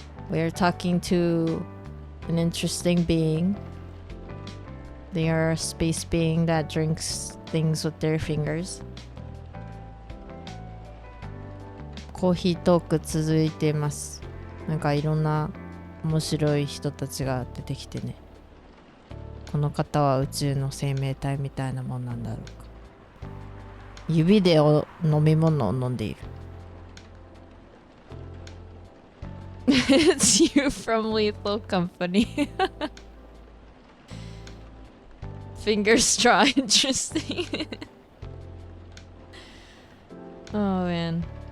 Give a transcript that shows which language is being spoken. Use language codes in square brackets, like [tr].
[en] We are talking to an interesting being. They are a space being that drinks things with their fingers. [ja] コーヒートーク続いています。なんかいろんな面白い人たちが出てきてね。この方は宇宙の生命体みたいなもんなんだろうか。指で飲み物を飲んでいる。 [en] It's you from Lethal Company. Finger straw, interesting. Oh man.